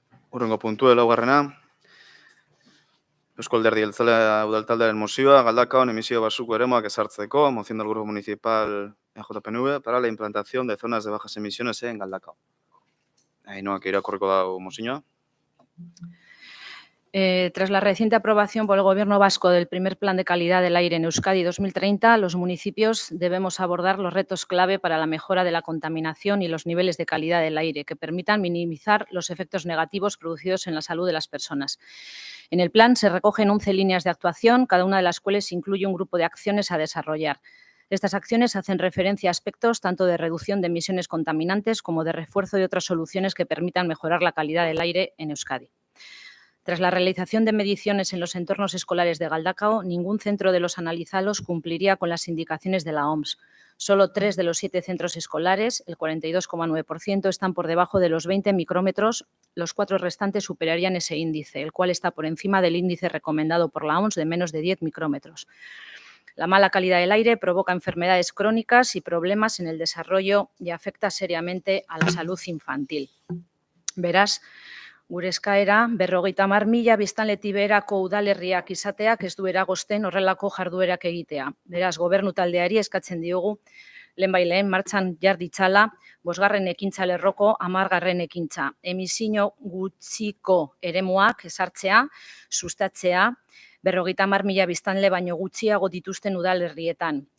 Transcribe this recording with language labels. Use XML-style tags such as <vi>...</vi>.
<eu>Hurrengo puntua, 4. Eusko Alderdi Jeltzalea udaltaldearen mozioa, Galdakaon emisio basuko eremuak ezartzeko,</eu> <es>moción del Grupo Municipal EJPNV para la implantación de zonas de bajas emisiones en Galdakao.</es> <eu>Ainhoak irakurriko dago mozioa.</eu> <es>Tras la reciente aprobación por el Gobierno vasco del primer Plan de Calidad del Aire en Euskadi 2030, los municipios debemos abordar los retos clave para la mejora de la contaminación y los niveles de calidad del aire que permitan minimizar los efectos negativos producidos en la salud de las personas. En el plan se recogen 11 líneas de actuación, cada una de las cuales incluye un grupo de acciones a desarrollar. Estas acciones hacen referencia a aspectos tanto de reducción de emisiones contaminantes como de refuerzo de otras soluciones que permitan mejorar la calidad del aire en Euskadi. Tras la realización de mediciones en los entornos escolares de Galdakao, ningún centro de los analizados cumpliría con las indicaciones de la OMS. Solo 3 de los 7 centros escolares, el 42,9%, están por debajo de los 20 micrómetros. Los 4 restantes superarían ese índice, el cual está por encima del índice recomendado por la OMS de menos de 10 micrómetros. La mala calidad del aire provoca enfermedades crónicas y problemas en el desarrollo y afecta seriamente a la salud infantil.</es> <eu>Beraz, gure eskaera, 50.000 biztanleti beherako udalerriak izateak ez du eragozten horrelako jarduerak egitea. Beraz, gobernu taldeari eskatzen diogu, lehenbaileen martxan jar ditzala, 5. ekintza lerroko 10. ekintza. Emisio gutxiko eremuak ezartzea, sustatzea, 50.000 biztanle baino gutxiago dituzten udalerrietan.</eu>